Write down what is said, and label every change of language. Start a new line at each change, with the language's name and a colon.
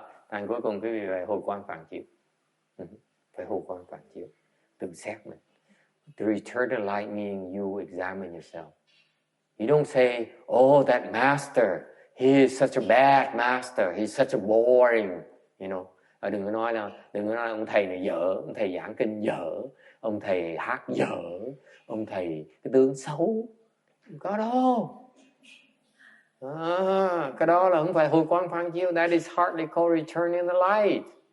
Vietnamese: Thành cuối cùng quý vị phải hồi quang phản chiếu. Phải hồi quang phản chiếu. Tự xét mình.
English: To return the light meaning you examine yourself. You don't say, oh, that master, he is such a bad master, he's such a boring,
Vietnamese: Đừng có nói là ông thầy này dở, ông thầy giảng kinh dở, ông thầy hát dở, ông thầy cái tướng xấu. Không có đâu. Cái đó là không phải hồi quang phản chiếu.
English: That is hardly called returning the light.